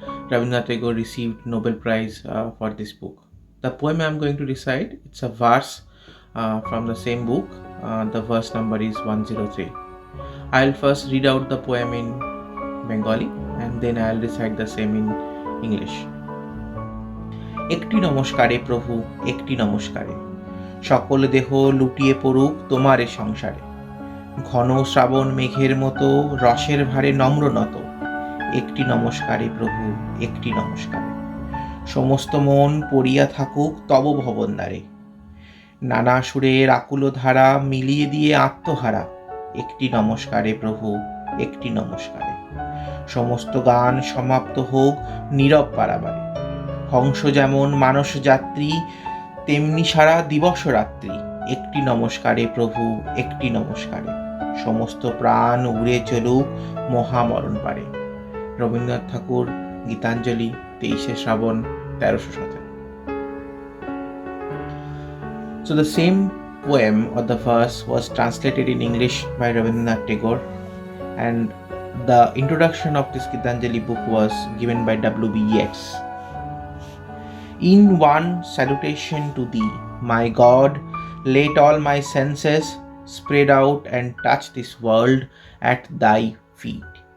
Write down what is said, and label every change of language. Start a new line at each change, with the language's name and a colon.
English: Rabindranath Tagore received Nobel Prize for this book. The poem I am going to recite, it's a verse from the same book. The verse number is 103. I will first read out the poem in Bengali and then I will recite the same in English.
Bangla: একটি নমস্কারে প্রভু, একটি নমস্কারে, সকল দেহ লুটিয়ে পড়ুক তোমার এ সংসারে, ঘন শ্রাবণ মেঘের মতো রসের ভারে নম্র নত, একটি নমস্কারে প্রভু, একটি নমস্কারে, সমস্ত মন পড়িয়া থাকুক তব ভবনদ্বারে, নানা সুরের আকুল ধারা মিলিয়ে দিয়ে আত্মহারা, একটি নমস্কারে প্রভু, একটি নমস্কারে, সমস্ত গান সমাপ্ত হোক নীরব পারাবারে, হংস যেমন মানস যাত্রী তেমনি সারা দিবস রাত্রি, একটি নমস্কারে প্রভু, একটি নমস্কারে, সমস্ত প্রাণ উড়ে চলুক মহামরণ পারে। রবীন্দ্রনাথ ঠাকুর, গীতাঞ্জলি, 23শে শ্রাবণ 1317।
English: So the same poem or the verse was translated in English by Rabindranath Tagore, and the introduction of this Gitanjali book was given by W.B. Yeats. In one salutation to thee, my God, let all my senses spread out and touch this world at thy feet.